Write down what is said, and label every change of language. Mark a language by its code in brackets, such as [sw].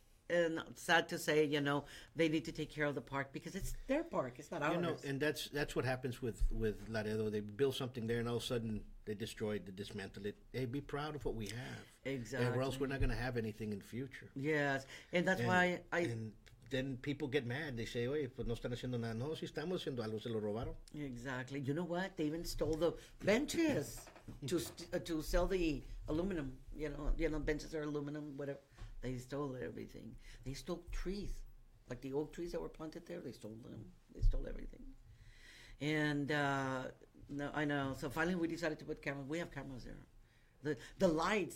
[en] And sad to say, they need to take care of the park because it's their park. It's not ours. And that's what happens with Laredo. They build something there, and all of a sudden they destroy it, they dismantle it. Hey, be proud of what we have. Exactly. Or else we're not going to have anything in the future. Yes, and that's why And then people get mad. They say, [es] oye, pues no están haciendo nada. No, si estamos haciendo algo, se lo robaron. [en] Exactly. You know what? They even stole the benches to sell the aluminum. Benches are aluminum, whatever. They stole everything. They stole trees, like the oak trees that were planted there. They stole them. They stole everything. And no, I know. So finally, we decided to put cameras. We have cameras there. The lights.